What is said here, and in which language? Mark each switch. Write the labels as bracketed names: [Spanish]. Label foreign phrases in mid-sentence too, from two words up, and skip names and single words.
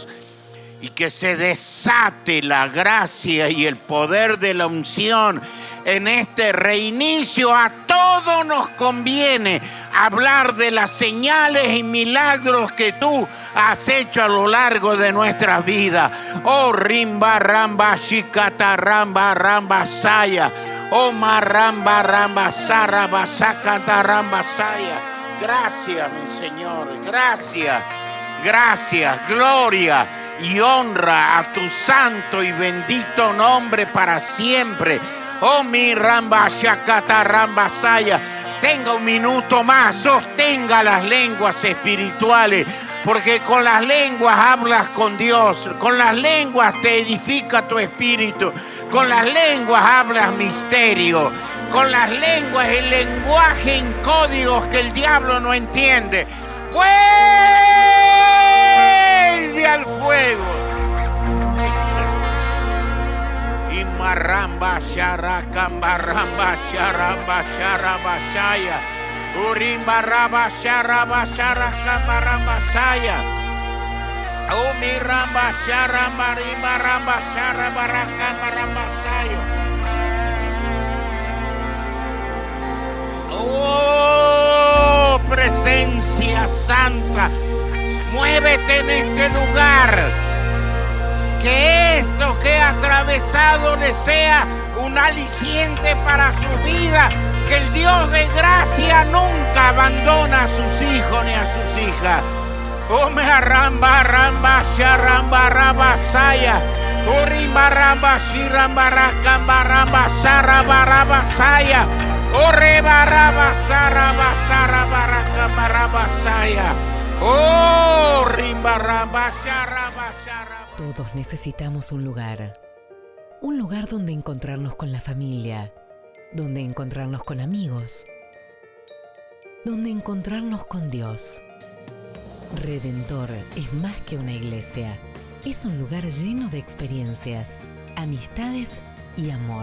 [Spanish] Y que se desate la gracia y el poder de la unción en este reinicio. A todos nos conviene hablar de las señales y milagros que tú has hecho a lo largo de nuestras vidas. Oh, rimba ramba shikata ramba ramba saya. Oh, maramba ramba sara basakata ramba saya. Gracias, mi Señor, gracias, gracias, gloria y honra a tu santo y bendito nombre para siempre. Oh, mi ramba shakata ramba saya. Tenga un minuto más, sostenga las lenguas espirituales, porque con las lenguas hablas con Dios, con las lenguas te edifica tu espíritu, con las lenguas hablas misterio, con las lenguas el lenguaje en códigos que el diablo no entiende. Vuelve al fuego. Maramba shara kamba ramba sharamba sharaba shaya. Urimba raba sharaba shara kamba ramba shaya. Umi ramba sharamba rimba ramba sharaba rakamba ramba shaya. Oh, presencia santa, muévete en este lugar. Que esto que he atravesado le sea un aliciente para su vida. Que el Dios de gracia nunca abandona a sus hijos ni a sus hijas. Ome ramba ramba sharamba ramba saya. Urimba ramba shiramba rakamba ramba saraba ramba saya. Oreba ramba saraba saraba rakamba ramba saya. ¡Oh! Rimba, ramba, yarraba, yarraba. Todos necesitamos un lugar donde encontrarnos con la familia, donde encontrarnos con amigos, donde encontrarnos con Dios. Redentor es más que una iglesia, es un lugar lleno de experiencias, amistades y amor.